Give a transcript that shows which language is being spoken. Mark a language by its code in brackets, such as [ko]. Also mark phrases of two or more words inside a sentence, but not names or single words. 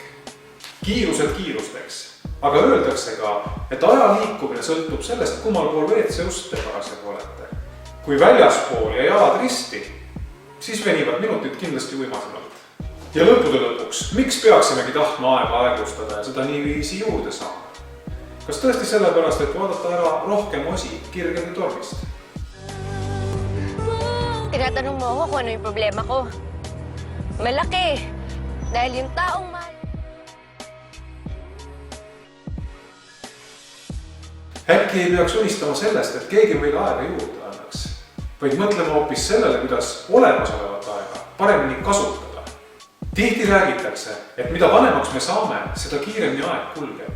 [et] Kiirused kiirusteks, aga öeldakse ka, et aja liikumine sõltub sellest, kummal pool WC-ust te parasjagu olete. Kui väljaspool ja jalad risti, siis venivad minutid kindlasti uimasemalt. Ja lõppude lõpuks, miks peaksimegi tahtma aega aeglustada ja seda niiviisi juurde saama? Kas tõesti sellepärast, et vaadata ära rohkem osi kirgede tormist? [tl] Tinatanong mo ako kung ano yung problema ko. Malaki. Dahil yung taong mahal. [et] Äkki ei peaks unistama sellest, et keegi meile aega juurde annaks, vaid mõtlema hoopis sellele, kuidas olemasolevat aega paremini kasutada. Tihti räägitakse, et mida vanemaks me saame, seda kiiremini aeg kulgeb.